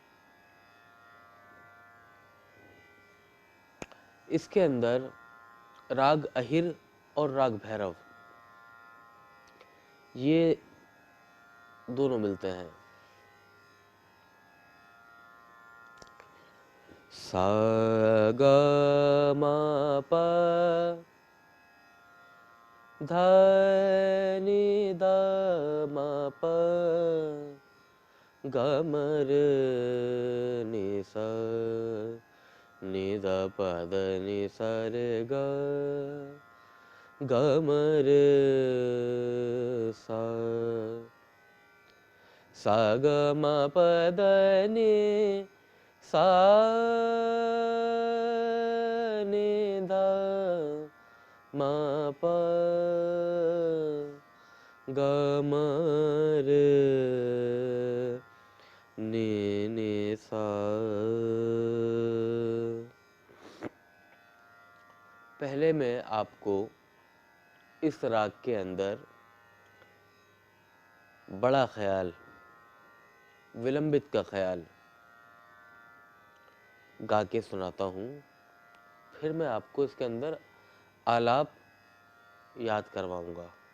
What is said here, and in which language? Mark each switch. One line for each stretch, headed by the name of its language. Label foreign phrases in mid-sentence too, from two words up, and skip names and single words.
Hindi: इसके अंदर राग अहिर और राग भैरव ये दोनों मिलते हैं। सा ग म प ध नि द म प ग म र नि सा नि द प द नि सा रे ग ग म र सा सा ग म प द नि सा नि ध म प ग म र नि सा। पहले मैं आपको इस राग के अंदर बड़ा ख्याल, विलंबित का ख्याल गा के सुनाता हूँ, फिर मैं आपको इसके अंदर आलाप याद करवाऊंगा।